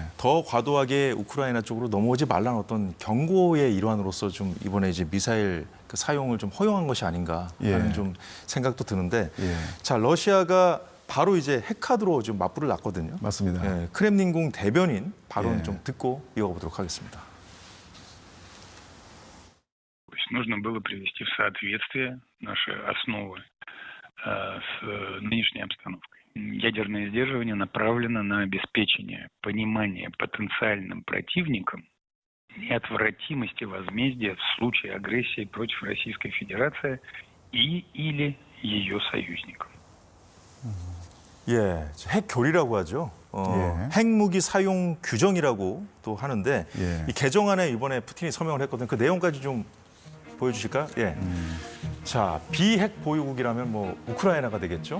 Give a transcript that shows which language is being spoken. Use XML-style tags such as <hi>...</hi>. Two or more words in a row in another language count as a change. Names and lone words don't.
<ko>더 과도하게 우크라이나 쪽으로 넘어오지 말라는 어떤 경고의 일환으로서 좀 이번에 이제 미사일 그 사용을 좀 허용한 것이 아닌가 하는 예. 좀 생각도 드는데 예. 자, 러시아가 바로 이제 핵카드로 지금 맞불을 놨거든요. 맞습니다. 예, 크렘린궁 대변인 발언 예. 좀 듣고 이어가보도록 하겠습니다.</ko> <ru>Нужно было привести в соответствие наши основы с нынешней обстановкой. Ядерное сдерживание направлено на обеспечение понимания потенциальным противникам неотвратимости возмездия в случае агрессии против Российской Федерации или ее союзников.</ru> <ko>예, 핵교리라고 하죠. 예. 핵무기 사용 규정이라고 또 하는데 예. 이 개정안에 이번에 푸틴이 서명을 했거든요. 그 내용까지 좀 보여주실까요? 예. 자, 비핵 보유국이라면 뭐 우크라이나가 되겠죠.</ko>